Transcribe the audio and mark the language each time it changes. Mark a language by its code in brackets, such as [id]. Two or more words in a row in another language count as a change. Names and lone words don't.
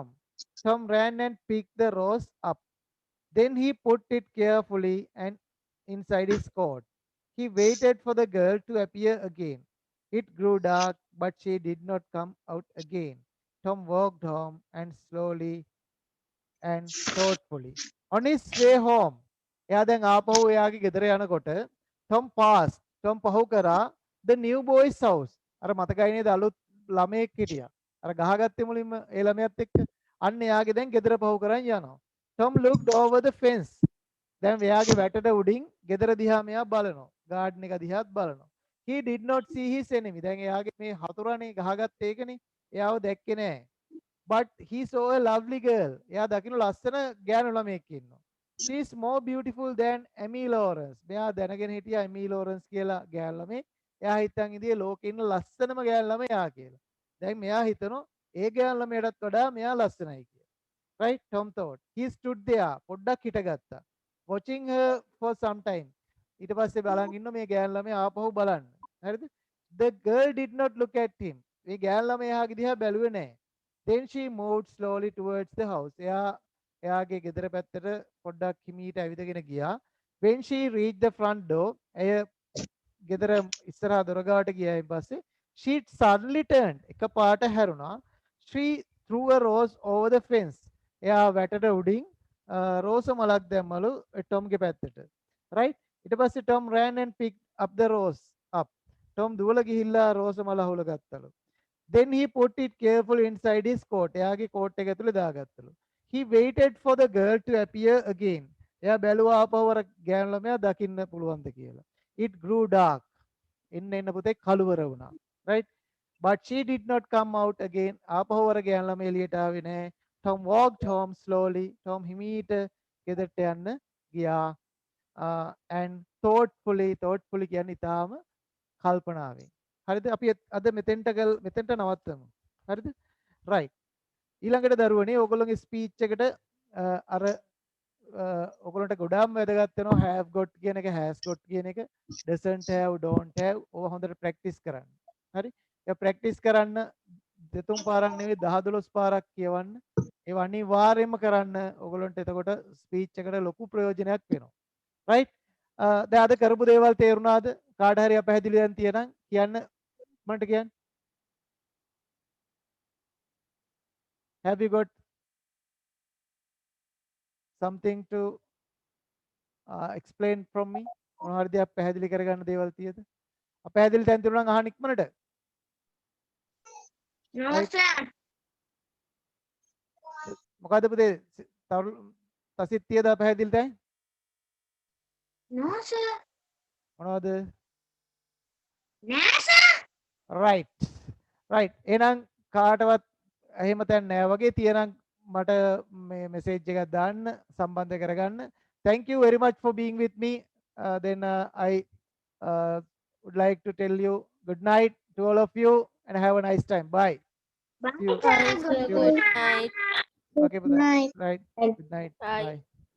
[en] Tom ran and picked the rose up. Then he put it carefully and inside his coat. He waited for the girl to appear again. It grew dark, but she did not come out again. Tom walked home and slowly and thoughtfully. On his way home, [si] එයා දැන් ආපහු එයාගේ ගෙදර යනකොට Tom පහු කරා [en] the new boy's house. [si] අර මතකයි නේද අලුත් ළමයෙක් හිටියා. අර ගහගත්තේ මුලින්ම ඒ ළමයාත් එක්ක. අන්න එයාගේ දැන් ගෙදර පහු කරන් යනවා. [en] Tom looked over the fence. [si] දැන් එයාගේ වැටට උඩින් ගෙදර දිහා මෙයා බලනවා. ගාඩන් එක දිහාත් බලනවා. [en] He did not see his enemy. [si] දැන් එයාගේ මේ හතුරනේ ගහගත්ත ඒකනේ. එයාව දැක්කේ නෑ. [en] But he saw a lovely girl. [si] එයා දකින්න ලස්සන ගෑනු ළමයෙක් ඉන්නවා. [en] She is more beautiful than Amy Lawrence. [si] මෙයා දැනගෙන හිටියා Amy Lawrence කියලා ගෑනු ළමේ. එයා හිතන් ඉදියේ ලෝකේ ඉන්න ලස්සනම ගෑනු ළමයා කියලා. දැන් මෙයා හිතනවා ඒ ගෑනු ළමයටත් වඩා මෙයා ලස්සනයි කියලා. [en] Right? Tom thought. He stood there. [si] පොඩ්ඩක් හිටගත්තා. [en] Watching her for some time. [si] ඊට පස්සේ බලන් ඉන්න මේ ගෑනු ළමයා ආපහු බලන්න. හරිද? [en] The girl did not look at him. [si] මේ ගෑනු ළමයා එහාගේ දිහා බැලුවේ නැහැ. [en] Then she moved slowly towards the house. [si] එයාගේ ගෙදර පැත්තට පොඩ්ඩක් හිමීට ඇවිදගෙන ගියා. [en] When she reached the front door, [si] එය ගෙදර ඉස්සරහා දොර ගාවට ගියායින් පස්සේ [en] she suddenly turned. [si] එකපාරට හැරුණා. [en] She threw a rose over the fence. [si] එයා වැටට උඩින් රෝස මලක් දැම්මලු Tomගේ පැත්තට. Right? ඊට පස්සේ [en] Tom ran and picked up the rose up. [si] Tom දුවලා ගිහිල්ලා රෝස මල අහුල ගත්තලු. [en] Then he put it carefully inside his coat. [si] එයාගේ coat එක ඇතුලේ දාගත්තලු. [en] He waited for the girl to appear again. [si] එයා බැලුවා ආපහු අර ගෑනු ළමයා දකින්න පුළුවන්ද කියලා. [en] It grew dark. [si] එන්න පුතේ කළුවර වුණා. [en] Right? But she did not come out again. [si] ආපහු අර ගෑනු ළමයා එළියට ආවේ නැහැ. [en] Tom walked home slowly. [si] Tom හිමීට ගෙදරට යන්න ගියා. [en] And thoughtfully [si] කියන්නේ ඊටාම කල්පනාවෙන්. හරිද? අපි අද මෙතෙන්ට නවත්තමු. හරිද? right. ඊළඟට දරුවනේ ඕගොල්ලෝගේ ස්පීච් එකට අර ඕගොල්ලන්ට ගොඩාක් වැදගත් වෙනවා [en] have got [si] කියන එක [en] has got [si] කියන එක [en] doesn't have don't have [si] ඕවා හොඳට ප්‍රැක්ටිස් කරන්න. හරි? ඒක ප්‍රැක්ටිස් කරන්න දෙතුන් පාරක් නෙවෙයි 10 12 පාරක් කියවන්න. ඒව අනිවාර්යයෙන්ම කරන්න. ඕගොල්ලන්ට එතකොට ස්පීච් එකට ලොකු ප්‍රයෝජනයක් වෙනවා. right? දැන් අද කරපු දේවල් තේරුණාද? කාට හරි අපහැදිලි දැන් තියෙනම් කියන්න මන්ට කියන්න. [en] Have you got something to explain from me? [si] මොනවා හරි දෙයක් පැහැදිලි කරගන්න දේවල් තියෙද? අපහැදිලි තැන් තියුණා නම් අහන්න ඉක්මනට. [en] No sir. [si] මොකද පුතේ තසිත් තියද අපහැදිලි තැන්? [en] No sir. [si] මොනවද? [en] No sir. [si] right. එහෙනම් කාටවත් එහෙම තැන් නෑ වගේ තියෙනම් මට මේ message එකක් දාන්න සම්බන්ධ කරගන්න. [en] Thank you very much for being with me. Then I would like to tell you good night to all of you and have a nice time. Bye. See you. Bye, sir. See you Good later. night. Okay, Pradhan. Night. Right. Good night. Bye. Bye.